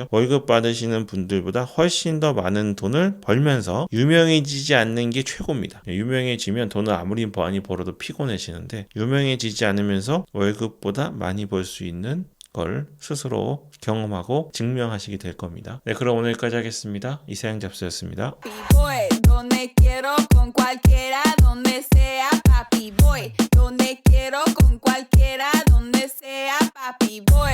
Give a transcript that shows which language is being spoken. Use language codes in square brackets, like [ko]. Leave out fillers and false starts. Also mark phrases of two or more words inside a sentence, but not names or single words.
[ko] 월급 받으시는 분들보다 훨씬 더 많은 돈을 벌면서 유명해지지 않는 게 최고입니다. 유명해지면 돈을 아무리 많이 벌어도 피곤해지는데 유명해지지 않으면서 월급보다 많이 벌 수 있는 걸 스스로 경험하고 증명하시게 될 겁니다. 네, 그럼 오늘까지 하겠습니다. 이사영 잡스였습니다. [es] Voy donde quiero con cualquiera, donde sea, papi. Voy donde quiero con cualquiera, donde sea, papi.